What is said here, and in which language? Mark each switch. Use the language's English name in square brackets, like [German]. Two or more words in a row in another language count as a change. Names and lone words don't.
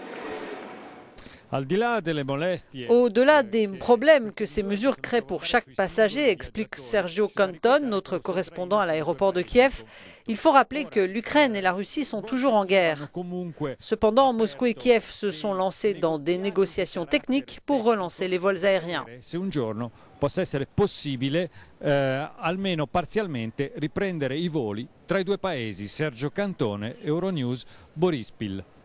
[French] Au-delà des problèmes que ces mesures créent pour chaque passager, explique Sergio Canton, notre correspondant à l'aéroport de Kiev, il faut rappeler que l'Ukraine et la Russie sont toujours en guerre. Cependant, Moscou et Kiev se sont lancés dans des négociations techniques pour relancer les vols aériens. [Italian] Possa essere possibile almeno parzialmente riprendere i voli tra i due paesi. Sergio Cantone, Euronews, Borispil.